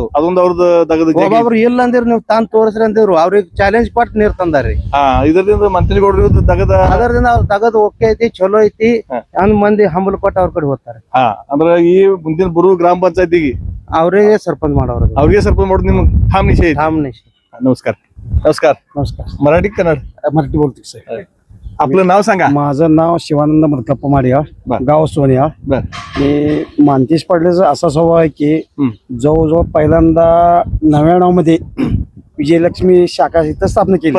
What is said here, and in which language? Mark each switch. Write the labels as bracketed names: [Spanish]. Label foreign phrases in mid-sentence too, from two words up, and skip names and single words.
[Kannada] ಅದೊಂದು ಅವ್ರದ್ದು ದಗದ ಜಗ್ಗಿ. ಒಬ್ಬೊಬ್ರು ಇಲ್ಲ ಅಂದಿರ್ ನೀವ್ ತಾನ್ ತೋರಿಸ್ರಿ ಅಂದಿವ್ರು. ಅವ್ರಿಗೆ ಚಾಲೆಂಜ್ ಕೊಟ್ಟು ನೀರ್ ತಂದಾರ್ರಿ. ಇದರಿಂದ ಮಂತ್ರಿಗೌಡರು ದಗದ ಅದರಿಂದ ಅವ್ರ ತಗದ್ ಓಕೆ ಐತಿ, ಚಲೋ ಐತಿ ಅಂದ್ ಮಂದಿ ಹಂಬಲ್ ಕೊಟ್ಟು ಅವ್ರ ಕಡೆ ಹೋಗ್ತಾರೆ. ಅಂದ್ರ ಈ ಮುಂದಿನ ಬರು ಗ್ರಾಮ ಪಂಚಾಯತಿಗೆ ಅವ್ರಿಗೆ ಸರ್ಪಂच ಮಾಡೋರು. ಅವ್ರಿಗೆ ಸ್ವಲ್ಪ ಮಾಡೋದು ನಿಮ್ಗೆ [Marathi] ठाम निश्चय आहे. ठाम निश्चय. नमस्कार. नमस्कार. नमस्कार. मराठी कन्नड मराठी बोलतो सर. आपलं नाव सांगा. माझं नाव शिवानंद मदकप्पा माडियाळ, बर. गाव सोनियाळ. बर. मी मानतेश पाटलेचा असा स्वभाव आहे की जवळजवळ पहिल्यांदा 99 मध्ये विजयलक्ष्मी शाखा इथं स्थापना केली.